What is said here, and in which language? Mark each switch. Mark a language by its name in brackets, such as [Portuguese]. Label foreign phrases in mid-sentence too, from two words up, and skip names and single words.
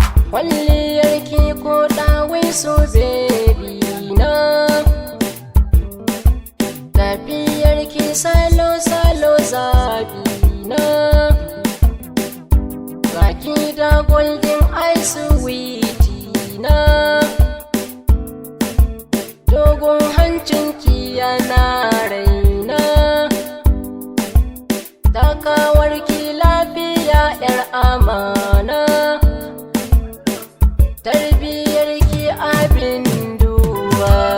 [Hausa] Kwalliyar ki ko ɗawai so baby na, tafiyar ki salo salo zabi na, ga ki da [English] golden eyes sweetie [Hausa] na, dogon hancin ki yana raina, takawar ki lafiya ƴar amana, tarbiyar ki abin duba.